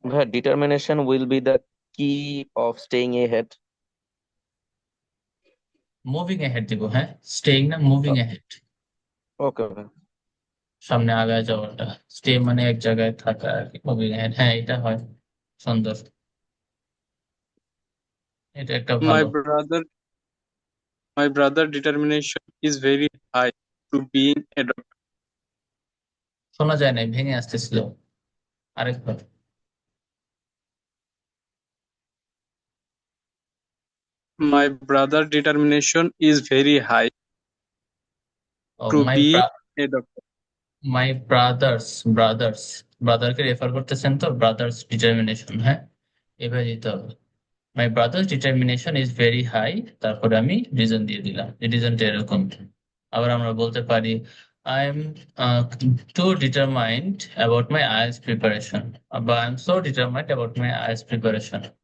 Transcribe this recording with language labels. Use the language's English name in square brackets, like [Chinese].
[English] Determination will be the key of staying ahead. [Bangla] Moving ahead দিব, হ্যাঁ, staying না moving ahead, [English] Okay, ভাই। [Bangla] সামনে আগায় যাওয়াটা। স্টে মানে এক জায়গায় থাকা আর কি, মুভিং অ্যাহেড, হ্যাঁ এটা হয়। সুন্দর, এটা একটা [English] My [Bangla] ভালো। [English] brother, my brother determination is very high to being a doctor. [Bangla] শোনা যায় নাই, ভেঙে আসতেছিল, আরেকবার। [English] My brother determination is very high ও to my be a doctor. [Bangla] My brothers ব্রাদারকে refer করতেছেন তো, ব্রাদার্স ডিটারমিনেশন, হ্যাঁ এভাবে দিতে হবে। [English] my brother's determination is very high, [Bangla] তারপরে আমি রিজন দিয়ে দিলাম, রিজনটা এরকম। আবার আমরা বলতে পারি [English] I am too determined about my IELTS preparation, বা I am so determined about my IELTS preparation.